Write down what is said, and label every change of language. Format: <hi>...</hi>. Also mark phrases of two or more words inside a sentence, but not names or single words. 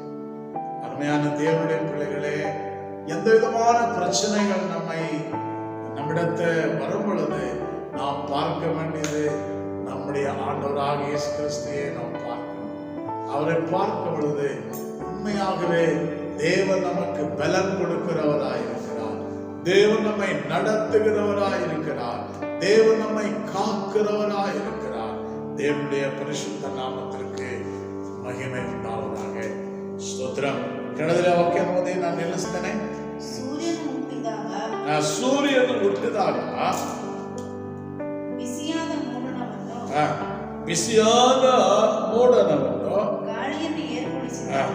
<ta>அருமையான தேவனுடைய பிள்ளைகளே, எந்த விதமான பிரச்சனைகள் நம்மிடத்தை வரும் பொழுது நாம் பார்க்க வேண்டியது நம்முடைய ஆண்டவராக இயேசு கிறிஸ்துவை நாம் பார்க்கணும். அவரை பார்க்கும் பொழுது உண்மையாகவே தேவன் நமக்கு பலன் கொடுக்கிறவராயிருக்கிறார், தேவன் நம்மை நடத்துகிறவராயிருக்கிறார், தேவன் நம்மை காக்கிறவராயிருக்கிறார். தேவனுடைய பரிசுத்த நாமத்திற்கு</ta> <kn>ಮಹಿಮೆ ಉಂಟಾಗುವುದಾಗ. ಸ್ತೋತ್ರಂ. ಕೆಳಗಡೆ ವಾಕ್ಯ ಓದಿ ನಾನು ನಿಲ್ಲಿಸ್ತೇನೆ. ಸೂರ್ಯನು ಹುಟ್ಟಿದಾಗ ಬಿಸಿಯಾದ ಮೋಡಣವನ್ನು ಗಾಳಿಯನ್ನು ಏರ್ಪಡಿಸಿದನು.</kn>